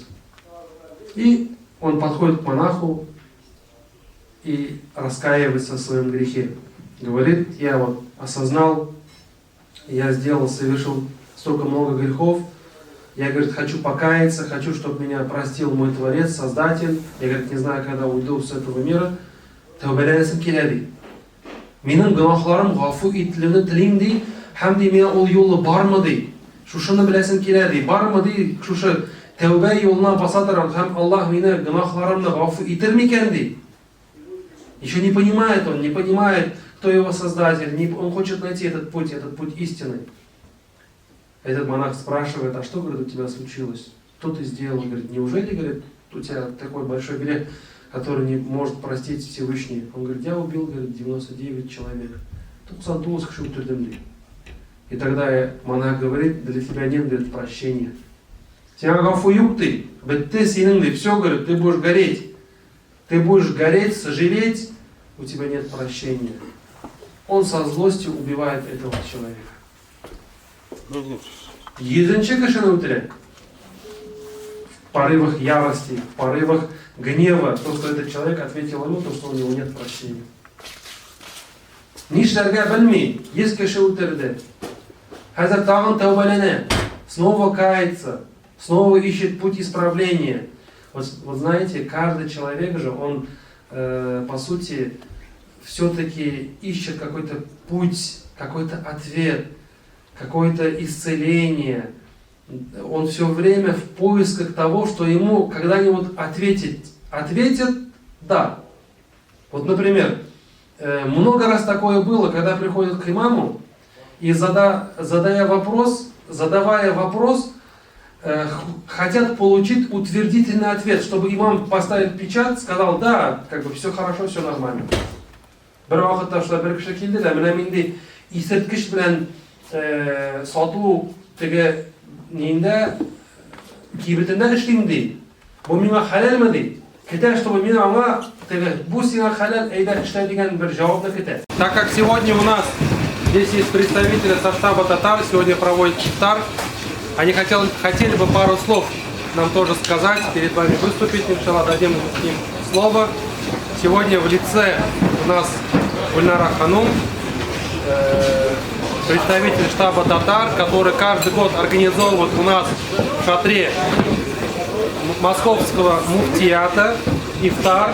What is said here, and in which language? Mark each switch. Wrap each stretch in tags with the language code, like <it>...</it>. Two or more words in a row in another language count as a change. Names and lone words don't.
<ru>И он подходит к монаху и раскаивается в своем грехе. Говорит: я вот осознал, я совершил столько много грехов, я, говорит, хочу покаяться, хочу, чтобы меня простил мой Творец, Создатель, я, говорит, не знаю, когда уйду с этого мира,</ru> <tt>тәүбәләнәсем килә ди. Минем гөнаһларым гафу ителүне телим ди, һәм ди миңа ул юлы бармы ди. Шушыны беләсем килә ди, бармы ди, шушы тәүбә юлына баса торам, һәм Аллаһ мине гөнаһларымны гафу итер микән ди.</tt> <ru>Еще не понимает он, не понимает, кто его Создатель, он хочет найти этот путь истины. Этот монах спрашивает: а что, говорит, у тебя случилось? Что ты сделал? Говорит: неужели, говорит, у тебя такой большой грех, который не может простить Всевышний? Он говорит: я убил, говорит, 99 человек. И тогда монах говорит: для тебя нет, говорит, прощения. Тебя гафуюк ты, все, говорит, ты будешь гореть. Ты будешь гореть, сожалеть, у тебя нет прощения. Он со злостью убивает этого человека.</ru> <tt>Единче кешене үтерә.</tt> <ru>В порывах ярости, в порывах гнева, то, что этот человек ответил ему, то, что у него нет прощения.</ru> <tt>Нишләргә белми, есть кеше үтерде. Хәзер тагын тәүбәләнә,</tt> <ru>снова кается, снова ищет путь исправления. Вот знаете, каждый человек же, он по сути все-таки ищет какой-то путь, какой-то ответ, какое-то исцеление. Он все время в поисках того, что ему когда-нибудь ответят «да». Вот, например, много раз такое было, когда приходят к имаму и задавая вопрос, хотят получить утвердительный ответ, чтобы имам поставил печать, сказал: да, как бы все хорошо, все нормально.</ru> <tt>Бер вакытта шулай бер кеше килде дә, менә минде исерткеч белән сату теге нинде кибетендә эшлим ди. Бу миңа хәләлме ди? Көтә, чтобы мин аңа теге бу сиңа хәләл, әйдә эшлә дигән бер җавапны көтә.</tt> <ru>Так как сегодня у нас здесь есть представители со штаба татар, сегодня проводит ифтар. Они хотели бы пару слов нам тоже сказать, перед вами выступить, иншаллах, дадим им слово. Сегодня в лице у нас Гульнара Ханум, представитель штаба татар, который каждый год организовывает у нас в шатре московского муфтията ифтар.</ru>